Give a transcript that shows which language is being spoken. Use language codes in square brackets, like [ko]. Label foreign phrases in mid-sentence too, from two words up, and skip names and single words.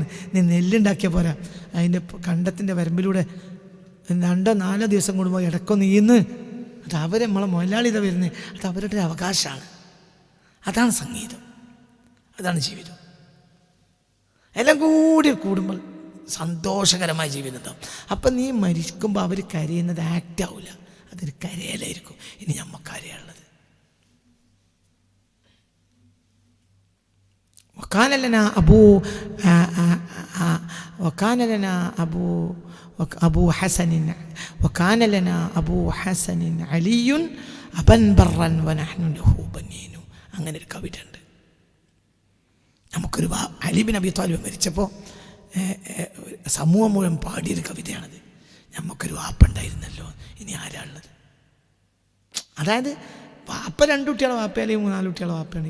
[ml] നീ നെല്ലുണ്ടാക്കിയാൽ പോരാ, അതിൻ്റെ കണ്ടത്തിൻ്റെ വരമ്പിലൂടെ 2-4 ദിവസം കൂടുമ്പോൾ ഇടക്കൊന്ന് നീന്ന്, അത് അവർ നമ്മളെ മുതലാളി ഇതാ വരുന്നത്, അത് അവരുടെ അവകാശമാണ്. അതാണ് സംഗീതം, അതാണ് ജീവിതം. എല്ലാം കൂടി കൂടുമ്പോൾ സന്തോഷകരമായ ജീവിതം ഉണ്ടാവും. അപ്പം നീ മരിക്കുമ്പോൾ അവർ കരയുന്നത് ആക്റ്റ് ആവില്ല, അതൊരു കരയലായിരിക്കും. ഇനി നമുക്ക് കരയുള്ളത് [ar] وكان لنا أبو حسن علي أبا برا ونحن له بنين. [ml] അങ്ങനെ ഒരു കവിത ഉണ്ട്. നമുക്കൊരു അലി ബിൻ അബി ത്വാലിബ് മരിച്ചപ്പോൾ സമൂഹം മുഴുവൻ പാടിയൊരു കവിതയാണത്. നമുക്കൊരു വാപ്പുണ്ടായിരുന്നല്ലോ, ഇനി ആരാളുള്ളത്? അതായത് വാപ്പ 2 കുട്ടികളെ വാപ്പ അല്ലെങ്കിൽ 4 കുട്ടികളെ വാപ്പയാണ്.